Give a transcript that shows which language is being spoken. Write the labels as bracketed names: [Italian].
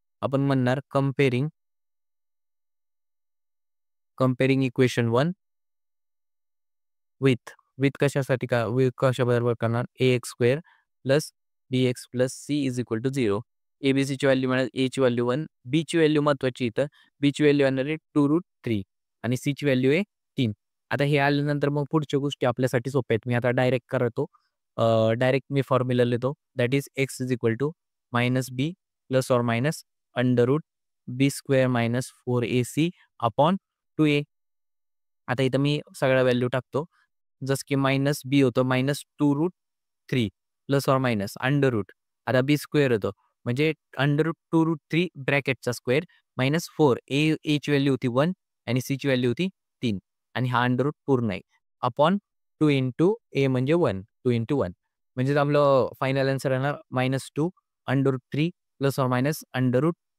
[Marathi] आपण म्हणणार comparing equation 1 with कशासाठी का कशाबरोबर करणार, [English] ax square plus bx plus c is equal to 0. [Marathi] एबीसीची value मिळेल, एची व्हॅल्यू 1, बीची व्हॅल्यू महत्त्वाची इथं. बीची व्हॅल्यू येणार आहे 2√3 आणि सीची व्हॅल्यू आहे 3. आता हे आल्यानंतर मग पुढच्या गोष्टी आपल्यासाठी सोप्या आहेत. मी आता डायरेक्ट करतो. डायरेक्ट मी फॉर्म्युला लिहितो. [English] That is x is equal to minus b plus or minus under root b square minus 4ac upon 2a. [Marathi] आता इथं मी सगळ्या व्हॅल्यू टाकतो. जसं की मायनस बी होतं -2√3 [English] Plus or minus under root. [Marathi] आता बी स्क्वेअर होतं म्हणजे अंडर रूट 2√3 ब्रॅकेटचा स्क्वेअर मायनस 4. एची व्हॅल्यू होती 1 आणि सीची व्हॅल्यू होती 3 आणि हा अंडर रूट पूर्ण आहे [English] upon 2 into a [Marathi] म्हणजे 1, 2 इंटू 1 म्हणजे आपलं फायनल आन्सर येणार -2 under route 3 [English] plus or minus under root